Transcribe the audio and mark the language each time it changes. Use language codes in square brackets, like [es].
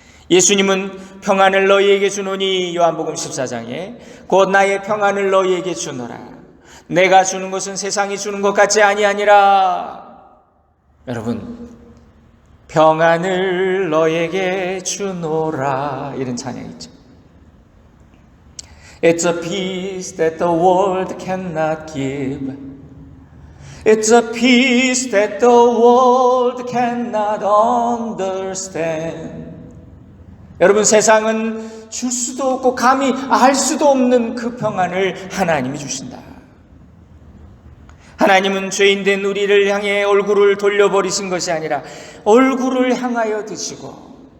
[ko] 예수님은 평안을 너희에게 주노니 요한복음 14장에 곧 나의 평안을 너희에게 주노라. 내가 주는 것은 세상이 주는 것 같지 아니하니라. 여러분, 평안을 너희에게 주노라, 이런 찬양 있죠. [en] It's a peace that the world cannot give. It's a peace that the world cannot understand. [ko] 여러분, 세상은 줄 수도 없고 감히 알 수도 없는 그 평안을 하나님이 주신다. 하나님은 죄인된 우리를 향해 얼굴을 돌려버리신 것이 아니라 얼굴을 향하여 드시고